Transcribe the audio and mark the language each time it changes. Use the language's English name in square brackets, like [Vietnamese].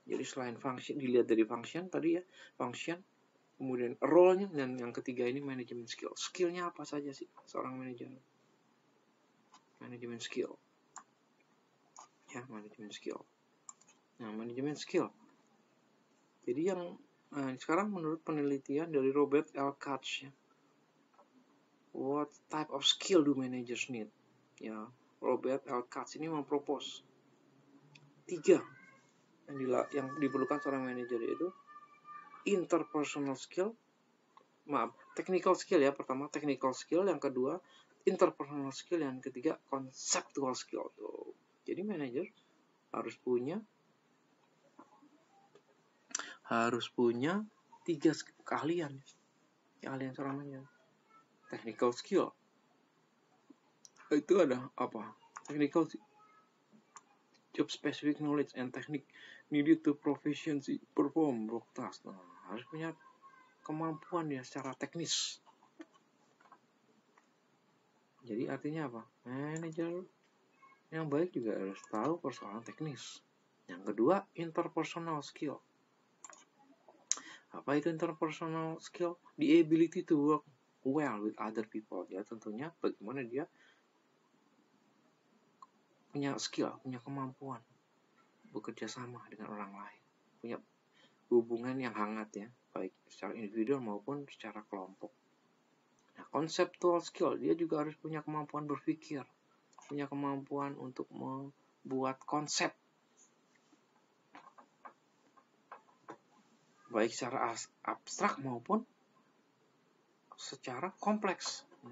[Indonesian] Jadi selain function, dilihat dari function tadi ya, function, kemudian role-nya, dan yang ketiga ini manajemen skill. Skill-nya apa saja sih seorang manajer? Manajemen skill. Ya, manajemen skill. Nah, manajemen skill. Jadi yang sekarang menurut penelitian dari Robert L. [English] Katz, ya, what type of skill do managers need? [Indonesian] Ya, Robert L. Katz ini mempropose 3 yang diperlukan seorang manajer, yaitu interpersonal skill, technical skill ya, pertama technical skill, yang kedua interpersonal skill, yang ketiga conceptual skill. Tuh. Jadi manajer harus punya 3 keahlian seorang manajer. Technical skill itu ada apa? [English] Technical job specific knowledge and technique needed to proficiency perform work task. [Indonesian] Nah, harus punya kemampuan ya secara teknis. Jadi artinya apa? Manajer yang baik juga harus tahu persoalan teknis. Yang kedua, interpersonal skill. Apa itu interpersonal skill? [English] The ability to work well with other people. [Indonesian] Ya, tentunya bagaimana dia punya skill, punya kemampuan bekerja sama dengan orang lain, punya hubungan yang hangat ya, baik secara individual maupun secara kelompok. Nah, conceptual skill, dia juga harus punya kemampuan berpikir, punya kemampuan untuk membuat konsep, baik secara abstrak maupun secara kompleks.